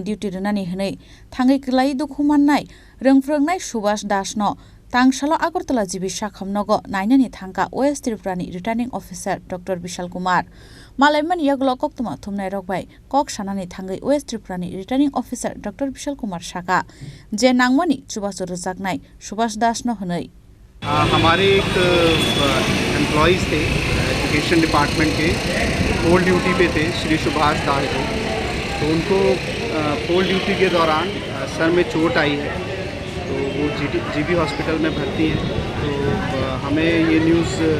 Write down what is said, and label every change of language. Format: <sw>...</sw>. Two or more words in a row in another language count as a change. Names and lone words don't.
<trp>duty runani hinai thangai klai dukhumannai rengphrungnai Subhash Das no Tangshala Agartala Jibisha Khamnogo nainani thangka West Tripurani</trp> <en>Returning Officer</en> <trp>Dr. Vishal Kumar Malaimani yaglo koktuma thumnai rokbai kok sanani thangai West Tripurani</trp> <en>Returning Officer</en> <trp>Dr. Vishal Kumar Saka je nangmani chubasu rujaknai Subhash Das no hinai</trp> <hi>हमारे एक एम्प्लॉइज़ थे</hi> <en>education department</en> <hi>के</hi> <en>poll duty</en> <hi>पे थे श्री सुभाष दास जी तो उनको</hi> <en>poll duty</en> <hi>के दौरान सर में चोट आई है तो वो जीबी हॉस्पिटल में भर्ती हैं तो हमें ये न्यूज़</hi>